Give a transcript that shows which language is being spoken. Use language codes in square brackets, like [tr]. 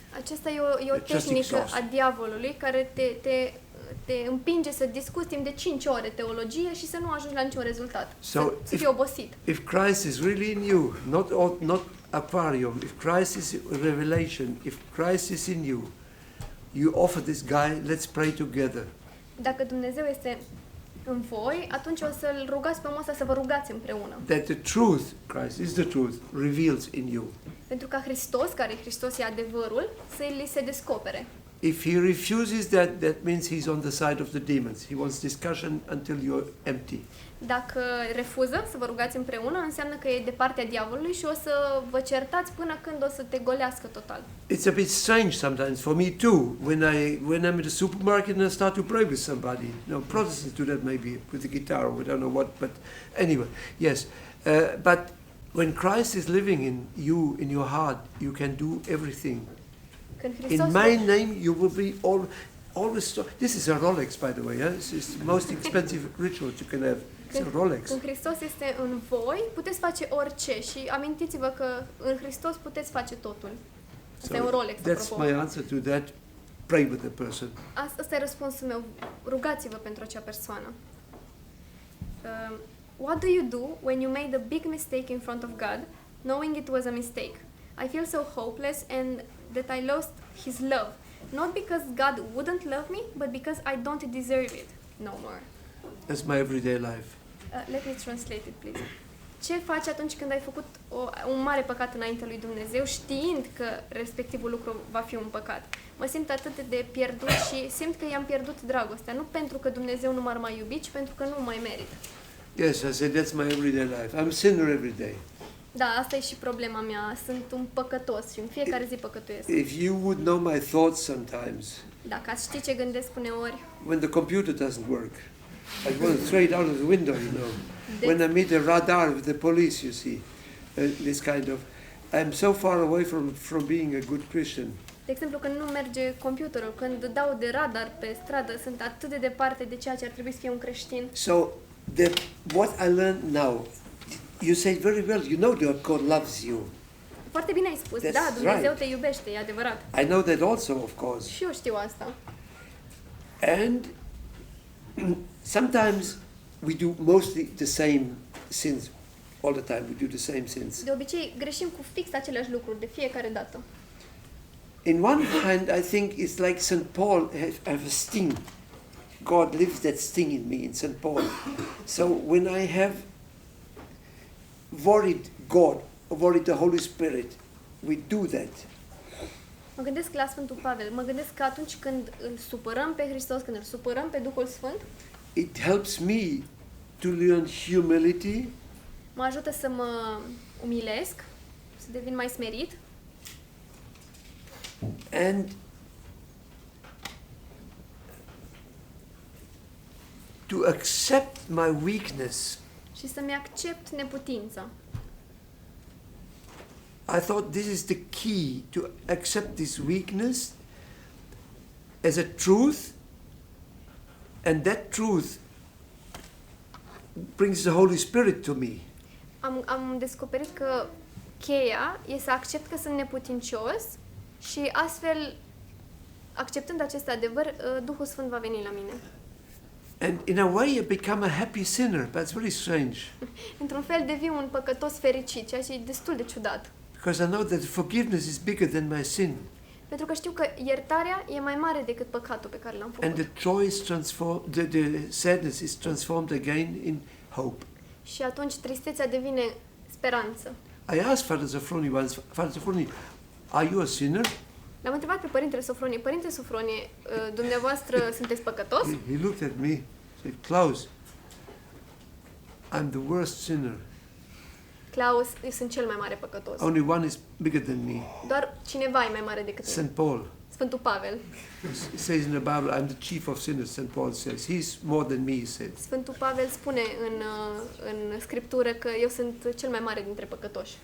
[ro] Aceasta e o tehnică a diavolului care te împinge să discuți timp de 5 ore teologie și să nu ajungi la niciun rezultat, să fii obosit. [en] If Christ is really in you, not aquarium, if Christ is revelation, if Christ is in you, you offer this guy, let's pray together. [ro] Dacă Dumnezeu este în voi, atunci o să-l rugați pe omul ăsta să vă rugați împreună. [en] That the truth, Christ is the truth, reveals in you. [ro] Pentru ca Hristos, care Hristos e adevărul, să li se descopere. [en] If he refuses that, that means he's on the side of the demons. He wants discussion until you're empty. [ro] Dacă refuză să vă rugați împreună, înseamnă că e de partea diavolului și o să vă certați până când o să te golească total. [en] It's a bit strange sometimes for me too when I'm at a supermarket and I start to pray with somebody. No, Protestants do that maybe with the guitar or I don't know what, but anyway, yes. But when Christ is living in you, in your heart, you can do everything. [ro] Când Hristos [en] In my name, you will be always this is a Rolex, by the way. Yeah? This is the most expensive ritual you can have. It's a Rolex. [ro] Când Hristos este în voi, puteți face orice și amintiți-vă că în Hristos puteți face totul. Asta e un Rolex, [en] That's [ro] apropo. [en] my answer to that. Pray with the person. [ro] Asta e răspunsul meu. Rugați-vă pentru acea persoană. [en] What do you do when you made a big mistake in front of God, knowing it was a mistake? I feel so hopeless and that I lost His love. Not because God wouldn't love me, but because I don't deserve it no more. That's my everyday life. Let me translate it, please. [ro] Ce faci atunci când ai făcut un mare păcat înaintea lui Dumnezeu, știind că respectivul lucru va fi un păcat? Mă simt atât de pierdut și simt că i-am pierdut dragostea, nu pentru că Dumnezeu nu m-ar mai iubi, ci pentru că nu mai merit. [en] Yes, I said that's my everyday life. I'm a sinner every day. [ro] Da, asta e și problema mea. Sunt un păcătos și în fiecare zi păcătuiesc. [en] If you would know my thoughts sometimes, [ro] Dacă ați ști ce gândesc uneori, [en] when the computer doesn't work, I want to throw it out of the window, you know. When I meet a radar with the police, you see, this kind of, I'm so far away from being a good Christian. [ro] de exemplu, când nu merge computerul, când dau de radar pe stradă, sunt atât de departe de ceea ce ar trebui să fie un creștin. [en] So, what I learned now, you say very well, you know that God loves you. [ro] Foarte bine ai spus. [en] That's [ro] Da, Dumnezeu [en] right. [ro] te iubește, e adevărat. [en] I know that also, of course. [ro] Și eu știu asta. [en] And sometimes we do mostly the same sins. All the time we do the same sins. [ro] De obicei, greșim cu fix aceleași lucruri de fiecare dată. [en] In one hand, I think it's like St. Paul have a sting. God lives that sting in me, in St. Paul. So when I have worried God, worried the Holy Spirit, we do that. [ro] Mă gândesc la Sfântul Pavel. Mă gândesc că atunci când îl supărăm pe Hristos, când îl supărăm pe Duhul Sfânt, [en] It helps me to learn humility, [ro] mă ajută să mă umilesc, să devin mai smerit [en] and to accept my weakness. [ro] și să-mi accept neputința. [en] I thought this is the key, to accept this weakness as a truth, and that truth brings the Holy Spirit to me. [ro] Am descoperit că cheia e să accept că sunt neputincios și astfel, acceptând acest adevăr, Duhul Sfânt va veni la mine. [en] And in a way I become a happy sinner, but it's very strange. [ro] Într-un fel devin un păcătos fericit, ceea ce e destul de ciudat. [en] Because I know that forgiveness is bigger than my sin. [ro] Pentru că știu că iertarea e mai mare decât păcatul pe care l-am [en] And the joy is transformed, the sadness is transformed again in hope. [ro] Și atunci tristețea devine speranță. [en] I asked Father Sophroni once, Father Sophroni, are you a sinner? [ro] L-am întrebat pe Părintele Sofronie, Părinte Sofronie, dumneavoastră sunteți păcătos? [en] He looked at me, said, Klaus, I'm the worst sinner. [ro] Klaus, eu sunt cel mai mare păcătos. [en] Only one is bigger than me. [ro] Doar cineva e mai mare decât mine. [en] St. Paul. [ro] Sfântul Pavel. [en] It says in the Bible, I'm the chief of sinners, St. Paul says. He's more than me, he said. [ro] Sfântul Pavel spune în Scriptură că eu sunt cel mai mare dintre păcătoși.